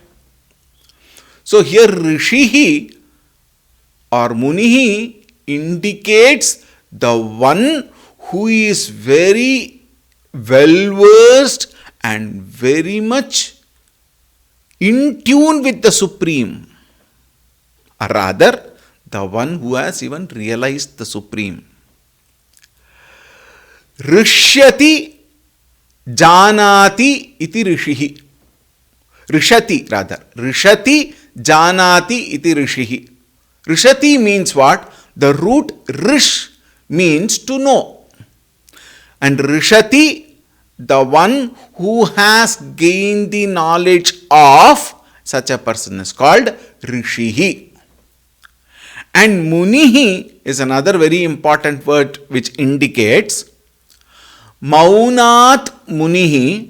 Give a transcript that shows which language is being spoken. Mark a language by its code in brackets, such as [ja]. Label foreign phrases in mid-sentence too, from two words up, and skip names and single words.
[en] So here Rishihi or Munihi indicates the one who is very well versed and very much in tune with the Supreme, or rather the one who has even realized the Supreme. [sa] Rishyati janati iti rishihi. Rishati rather. Rishati janati iti rishihi. [en] Rishati means what? The root rish means to know. And Rishati, the one who has gained the knowledge of such a person is called Rishihi. And Munihi is another very important word which indicates [sa] Maunat Munihi.